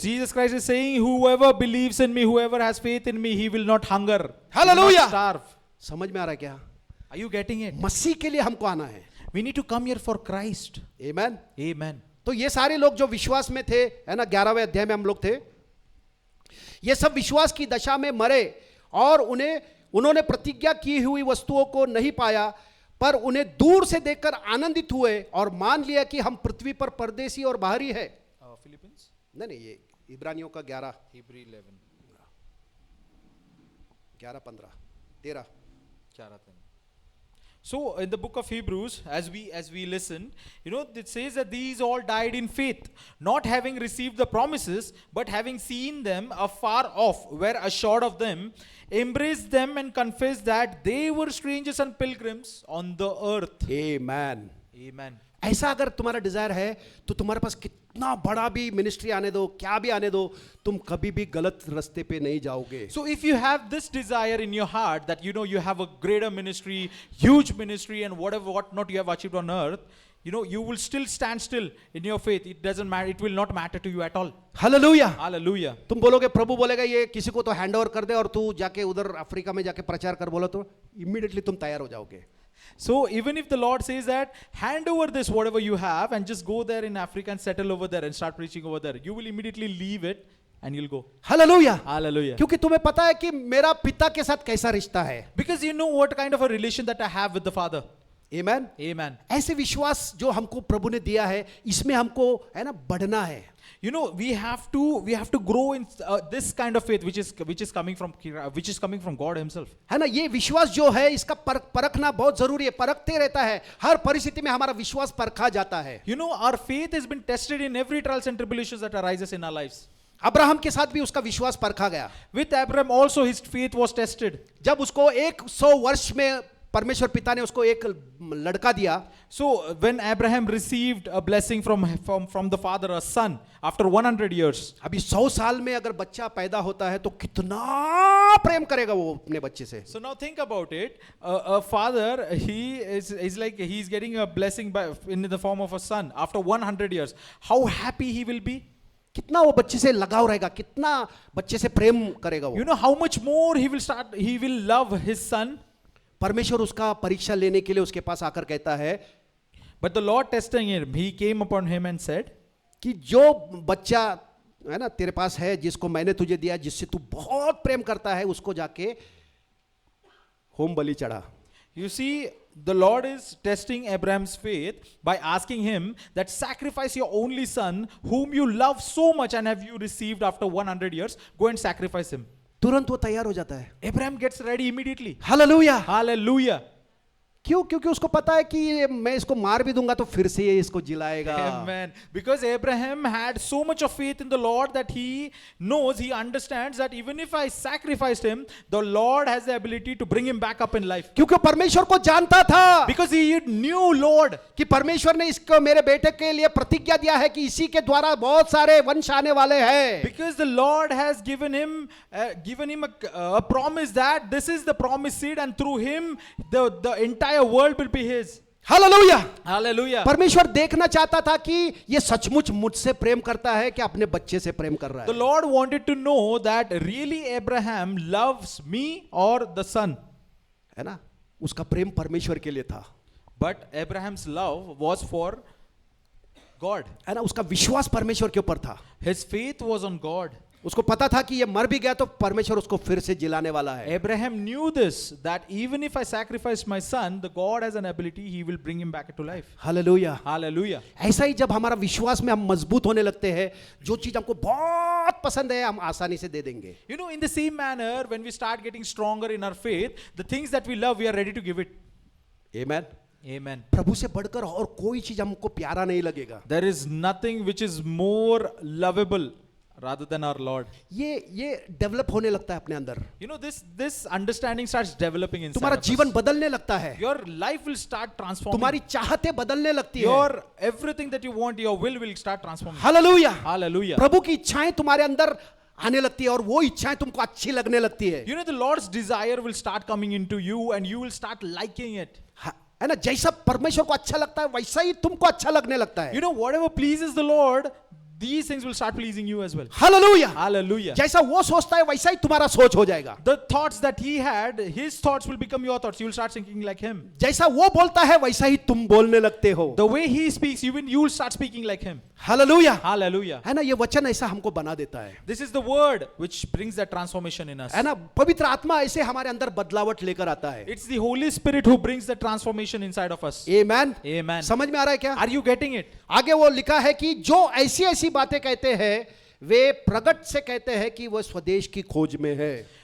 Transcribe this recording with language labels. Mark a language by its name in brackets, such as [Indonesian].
[English] Jesus Christ is saying, whoever believes in me, whoever has faith in me, he will not hunger. He will Hallelujah. not starve. [Hindi] समझ में आ रहा है क्या? [English] Are you getting it? [Hindi] मसीह के लिए हमको आना है। [English] We need to come here for Christ. [Hindi] Amen. [English] Amen. [Hindi] तो ये सारे लोग जो विश्वास में थे, है ना, 11वें अध्याय में हम लोग थे, ये सब विश्वास की दशा में मरे और उन्होंने प्रतिज्ञा की हुई वस्तुओं को नहीं पाया, पर उन्हें दूर से देखकर आनंदित हुए और मान लिया कि हम पृथ्वी पर परदेसी और बाहरी है। [English] Philippines? [Hindi] नहीं, ये इब्रानियों का 11, [English] Hebrew 11. [Hindi] 11, 15, 13। [English] So in the book of Hebrews, as we listen, you know, it says that these all died in faith, not having received the promises, but having seen them afar off, were assured of them, embraced them, and confessed that they were strangers and pilgrims on the earth. [Hindi] Amen. [English] Amen. [Hindi] ऐसा अगर तुम्हारा Dzire है तो तुम्हारे पास कितना बड़ा भी ministry आने दो, क्या भी आने दो, तुम कभी भी गलत रास्ते पे नहीं जाओगे। [English] So if you have this desire in your heart that you know you have a greater ministry, huge ministry, and what not you have achieved on earth, you know, you will still stand still in your faith. It doesn't matter. It will not matter to you at all. [Hindi] Hallelujah. [English] Hallelujah. [Hindi] तुम बोलोगे, प्रभु बोलेगा ये किसी को तो [English] hand over [Hindi] कर दे और तू जाके उधर अफ्रीका में जाके प्रचार कर, बोला तो [English] immediately [Hindi] तुम तैयार हो जाओगे। [English] So even if the Lord says that hand over this whatever you have and just go there in Africa and settle over there and start preaching over there, you will immediately leave it and you'll go. [Hindi] Hallelujah. [English] Hallelujah. [Hindi] क्योंकि तुम्हें पता है कि मेरा पिता के साथ कैसा रिश्ता है। [English] Because you know what kind of a relation that I have with the Father. [Hindi] Amen. [English] Amen. [Hindi] ऐसे विश्वास जो हमको प्रभु ने दिया है, इसमें हमको है ना बढ़ना है। [English] You know, we have to grow in this kind of faith which is coming from God Himself. [Hindi] है ना, ये विश्वास जो है इसका परखना बहुत जरूरी है। परखते रहता है, हर परिस्थिति में हमारा विश्वास परखा जाता है। [English] You know, our faith has been tested in every trials and tribulations that arises in our lives. [Hindi] Abraham के साथ भी उसका विश्वास परखा गया। [English] With Abraham also his faith was tested. [Hindi] जब उसको 100 वर्ष में परमेश्वर पिता ने उसको एक लड़का दिया, [English] So when Abraham received a blessing from the Father, a son, after 100 years. [Hindi] अभी 100 साल में अगर बच्चा पैदा होता है तो कितना प्रेम करेगा वो अपने बच्चे से। [English] So now think about it. A father, he is like he's getting a blessing in the form of a son after 100 years. How happy he will be? [Hindi] कितना वो बच्चे से लगाव रहेगा, कितना बच्चे से प्रेम करेगा वो। [English] You know how much more he will love his son. [Hindi] परमेश्वर उसका परीक्षा लेने के लिए उसके पास आकर कहता है [English] But the Lord testing him, He came upon him and said, [Hindi] कि जो बच्चा है ना तेरे पास है, जिसको मैंने तुझे दिया, जिससे तू बहुत प्रेम करता है, उसको जाके होम बलि चढ़ा। [English] You see, the Lord is testing Abraham's faith by asking him that sacrifice your only son whom you love so much and have you received after 100 years, go and sacrifice him. [Hindi] तुरंत वो तैयार हो जाता है। [English] Abraham gets ready immediately. [Hindi] Hallelujah. [English] Hallelujah. [Hindi] क्यों? क्योंकि उसको पता है कि मैं इसको मार भी दूंगा तो फिर से ये इसको जिलाएगा। [English] Amen. Because Abraham had so much of faith in the Lord that he knows, he understands that even if I sacrificed him, the Lord has the ability to bring him back up in life. [Hindi] क्योंकि परमेश्वर को जानता था, [English] Because he knew Lord [Hindi] कि परमेश्वर ने इसको मेरे बेटे के लिए प्रतिज्ञा दिया है कि इसी के द्वारा बहुत सारे वंश आने वाले हैं। [English] Because the Lord has given him a promise that this is the promised seed and through him the entire world will be his. [Hindi] Hallelujah. [English] Hallelujah. [Hindi] परमेश्वर देखना चाहता था कि ये सचमुच मुझसे प्रेम करता है कि अपने बच्चे से प्रेम कर रहा [English] The [Hindi] है। [English] Lord wanted to know that really Abraham loves me or the son. [Hindi] है ना, उसका प्रेम परमेश्वर के लिए था, [English] But Abraham's love was for God. [Hindi] है ना, उसका विश्वास परमेश्वर के ऊपर था। [English] His faith was on God. [Hindi] उसको पता था कि ये मर भी गया तो परमेश्वर उसको फिर से जिलाने वाला है। [English] Abraham knew this, that even if I sacrifice my son, the God has an ability, he will bring him back to life. [Hindi] Hallelujah. [English] Hallelujah. [Hindi] ऐसा ही जब हमारा विश्वास में हम मजबूत होने लगते हैं, जो चीज हमको बहुत पसंद है हम आसानी से दे देंगे। [English] You know, in the same manner, when we start getting stronger in our faith, the things that we love, we are ready to give it. [Hindi] Amen. [English] Amen. [Hindi] प्रभु से बढ़कर और कोई चीज हमको प्यारा नहीं लगेगा। [English] There is nothing which is more lovable rather than our Lord. [Hindi] ये डेवलप होने लगता है अपने अंदर, [English] You know, this understanding starts developing inside [Hindi] तुम्हारा [English] of [Hindi] जीवन [English] us. [Hindi] बदलने लगता है, [English] Your life will start transforming. [Hindi] तुम्हारी चाहते बदलने लगती है। [English] Your everything that you want, your will start transforming. [Hindi] Hallelujah, [English] Hallelujah. [Hindi] प्रभु की इच्छाएं तुम्हारे अंदर आने लगती है और वो इच्छाएं तुमको अच्छी लगने लगती है। [English] You know, the Lord's desire will start coming into you and you will start liking it. [Hindi] है ना, जैसा परमेश्वर को अच्छा लगता है वैसा ही तुमको अच्छा लगने लगता है। [English] You know, whatever pleases the Lord, these things will start pleasing you as well. [Hindi] Hallelujah, [English] Hallelujah. [Hindi] जैसा वो सोचता है वैसा ही तुम्हारा सोच हो जाएगा। [English] The thoughts that he had, his thoughts will become your thoughts. You will start thinking like him. [Hindi] जैसा वो बोलता है वैसा ही तुम बोलने लगते हो। [English] The way he speaks, you will start speaking like him. [Hindi] Hallelujah, [English] Hallelujah. [Hindi] है ना, ये वचन ऐसा हमको बना देता है, [English] This is the word which brings that transformation in us. [Hindi] है ना, पवित्र आत्मा ऐसे हमारे अंदर बदलावट लेकर आता है। [English] It's the Holy Spirit who brings the transformation inside of us. [Hindi] Amen, [English] Amen. [Hindi] समझ में आ रहा है क्या? [English] Are you getting it? [Hindi] आगे वो लिखा है कि जो ऐसी ऐसी बातें कहते हैं वे प्रगट से कहते हैं कि वो स्वदेश की खोज में है।